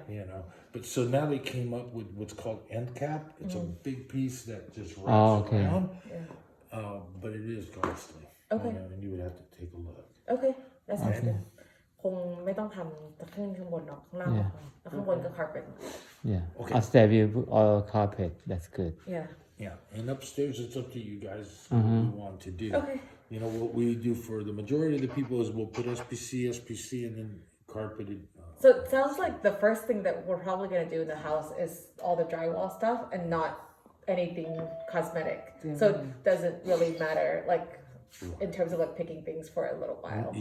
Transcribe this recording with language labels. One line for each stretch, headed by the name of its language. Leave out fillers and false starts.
English: You know, but so now they came up with what's called end cap. It's a big piece that just wraps Oh, okay. around, Yeah. but it is costly. Okay. You know, and you would have to take a look. Okay. That sounds good.
Thai: คงไม่ต้องทำจะขึ้นข้างบนเนาะข้างล่าง
English: Yeah.
Thai: แล้วข้างบนก็ carpet
English: Yeah. Okay. Upstairs we put all carpet. That's good. yeah Yeah, and upstairs it's up to you guys what you want to do. Okay. You know what we do for the majority of the people is we'll put SPC, and then carpeted. so it sounds like the first thing that we're probably going to do in the house is all the drywall stuff and not anything cosmetic so it doesn't really matter like in terms of like picking things for a little while